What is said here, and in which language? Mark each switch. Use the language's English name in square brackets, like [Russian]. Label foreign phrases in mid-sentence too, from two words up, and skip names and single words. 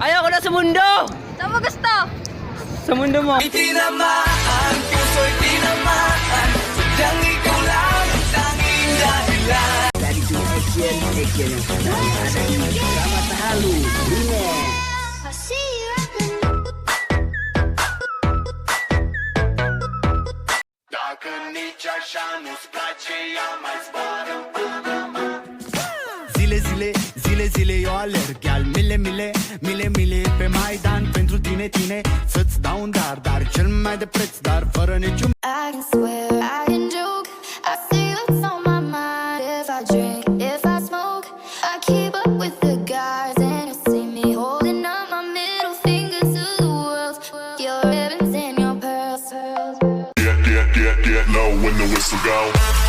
[Filipino] wala sa mundo! Saan mo gusto? Sa mundo mo. Tinamaan, puso'y tinamaan. Sadyang ikaw lang ang tanging dahilan. [Malay] Dari tu action yang sedang ada di Ramat Halu Remix. [Romanian] Dacă nici așa nu-ți place, ia mai zboară până Zile eu alerg Iar mile pe Maidan Pentru tine să-ți dau un dar cel mai de preț, dar fără niciun [English] I can swear, I can joke. I see what's on my mind. If I drink, if I smoke, I keep up with the guys, and you see me holding up my middle finger to the world. Your ribbons and your pearls. Get low when the whistle go.